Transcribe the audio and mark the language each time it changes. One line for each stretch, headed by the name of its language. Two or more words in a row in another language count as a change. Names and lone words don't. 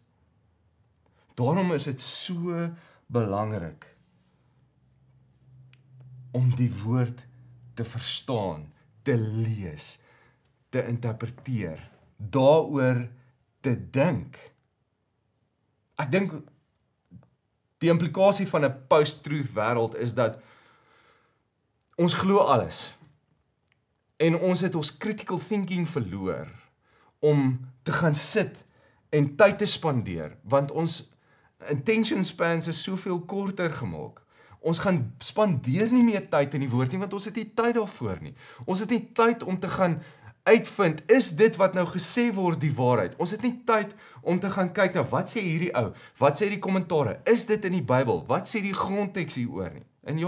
Afrikaans: Daarom is dit so belangrik om die woord te verstaan, te lees, te interpreteer, daaroor te dink. Ek dink die implikasie van 'n post-truth wêreld is dat ons glo alles. En ons het ons
English: critical thinking
Afrikaans: verloor om te gaan sit en tyd te spandeer, want ons
English: attention spans
Afrikaans: is soveel korter gemaak. Ons gaan spandeer nie meer tyd in die woord nie, want ons het nie tyd daarvoor nie. Ons het nie tyd om te gaan uitvind, is dit wat nou gesê word die waarheid? Ons het nie tyd om te gaan kyk na wat sê hierdie ou, wat sê die kommentare, is dit in die Bybel, wat sê die grondteks hieroor nie?